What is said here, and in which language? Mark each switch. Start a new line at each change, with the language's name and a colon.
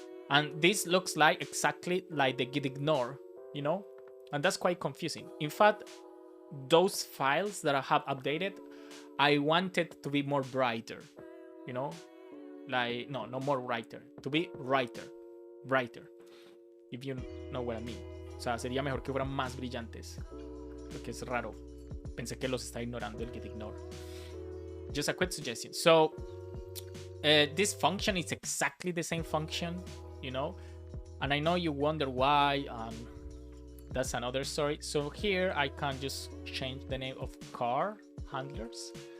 English: And this looks like exactly like the git ignore, you know? And that's quite confusing. In fact, those files that I have updated, I wanted to be more brighter, you know? Like, no more brighter, to be brighter, if you know what I mean.
Spanish: O sea, sería mejor que fueran más brillantes, porque es raro. Pensé que los está ignorando el git ignore.
English: Just a quick suggestion. So, this function is exactly the same function, you know? And I know you wonder why, that's another story. So here I can just change the name of car handlers.